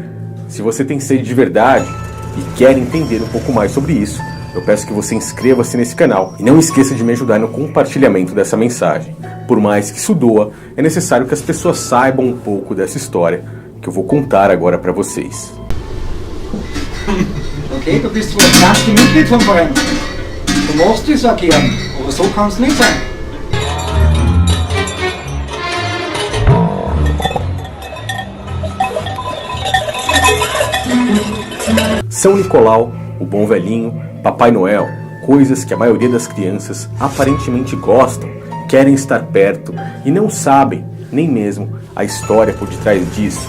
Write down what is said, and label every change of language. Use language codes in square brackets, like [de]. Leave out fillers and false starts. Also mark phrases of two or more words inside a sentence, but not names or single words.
[pt] Se você tem sede de verdade e quer entender um pouco mais sobre isso, eu peço que você inscreva-se nesse canal e não esqueça de me ajudar no compartilhamento dessa mensagem. Por mais que isso doa, é necessário que as pessoas saibam um pouco dessa história que eu vou contar agora para vocês. [de] Okay, du bist wohl das erste Mitglied vom Verein. Du magst das auch gern, aber so kann es nicht sein. [pt] São Nicolau, o bom velhinho, Papai Noel, coisas que a maioria das crianças aparentemente gostam, querem estar perto e não sabem nem mesmo a história por detrás disso.